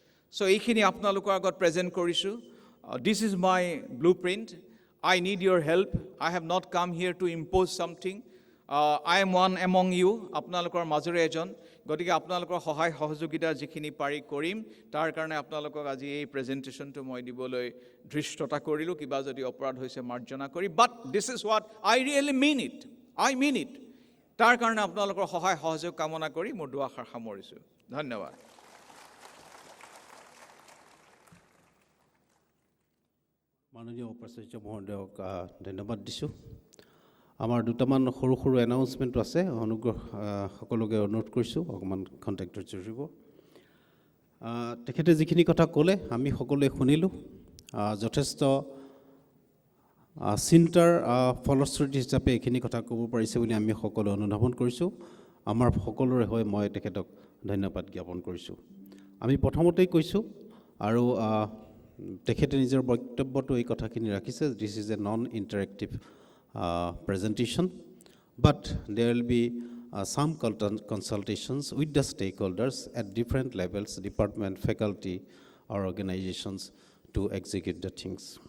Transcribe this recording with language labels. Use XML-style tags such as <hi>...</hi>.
<as>So এইখিনি আপোনালোকৰ আগত প্ৰেজেণ্ট কৰিছোঁ.</as> <en>This is my blueprint. I need your help. I have not come here to impose something. I am one among you,</en> <as>আপোনালোকৰ মাজৰে এজন. গতিকে আপোনালোকৰ সহায় সহযোগিতা যিখিনি পাৰি কৰিম, তাৰ কাৰণে আপোনালোকক আজি এই প্ৰেজেণ্টেশ্যনটো মই দিবলৈ ধৃষ্টতা কৰিলোঁ. কিবা যদি অপৰাধ হৈছে মাৰ্জনা কৰি,</as> <en>But this is what I really mean it.</en> <as>তাৰ কাৰণে আপোনালোকৰ সহায় সহযোগ কামনা কৰি মোৰ দুআষাৰ সামৰিছোঁ. ধন্যবাদ. মাননীয় উপাচাৰ্য মহোদয়ক ধন্যবাদ দিছোঁ. আমাৰ দুটামান সৰু এনাউন্সমেণ্টো আছে, অনুগ্ৰহ সকলোকে অনুৰোধ কৰিছোঁ অকণমান কণ্টেক্টত জুৰিব. তেখেতে যিখিনি কথা ক'লে আমি সকলোৱে শুনিলোঁ. যথেষ্ট চিন্তাৰ ফলশ্ৰুতি হিচাপে এইখিনি কথা ক'ব পাৰিছে বুলি আমি সকলোৱে অনুধাৱন কৰিছোঁ. আমাৰ সকলোৰে হৈ মই তেখেতক ধন্যবাদ জ্ঞাপন কৰিছোঁ. আমি প্ৰথমতেই কৈছোঁ আৰু তেখেতে নিজৰ বক্তব্যটো এই কথাখিনি ৰাখিছে,</as> <en>This is a non interactive presentation, but there will be some consultations with the stakeholders at different levels, department, faculty, or organizations to execute the things.</en>